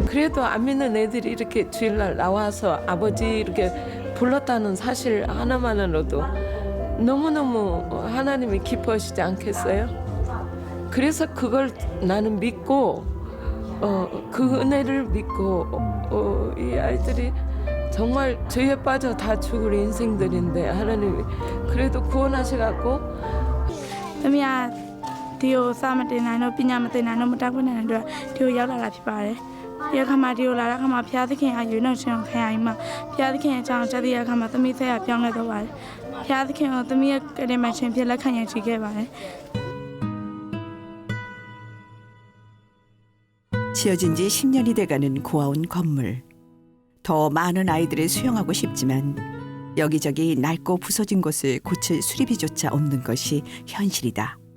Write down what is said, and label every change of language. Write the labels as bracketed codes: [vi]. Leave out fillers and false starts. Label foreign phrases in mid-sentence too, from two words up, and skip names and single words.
[ko] 그래도 안 믿는 애들이 이렇게 주일날 나와서 아버지 이렇게 불렀다는 사실 하나만으로도 너무너무 하나님이 기뻐하시지 않겠어요? 그래서 그걸 나는 믿고 그 은혜를 믿고 이 아이들이 정말 죄에 빠져 다 죽을 인생들인데 하나님이 그래도 구원하셔갖고 [my] သမီးကဒီကိုစမတင်နိုင်တော့ပညာမသင်နိုင်တော့မတက်ခွင့်နိုင်တဲ့အတွက်ဒီကိုရောက်လာတာဖြစ်ပါတယ်။ဒီအခါမှာဒီကိုလာတဲ့အခါမှာဘုရားသခင်ကရွေးနှုတ်ခြင်းကိုခံရပြီးမှဘုရားသခင်အကြောင်းကြားတဲ့အခါမှာသမီးဆက်ရပြောင်းလဲတော့ပါတယ်။ဘုရားသခင်ကသမီးရဲ့ကတိမချင်းဖြစ်လက်ခံရရှိခဲ့ပါတယ်။ [ko] 지어진 지 10년이 돼가는 고아원 건물. 더 많은 아이들을 수용하고 싶지만 여기저기 낡고 부서진 곳을 고칠 수리비조차 없는 것이 현실이다.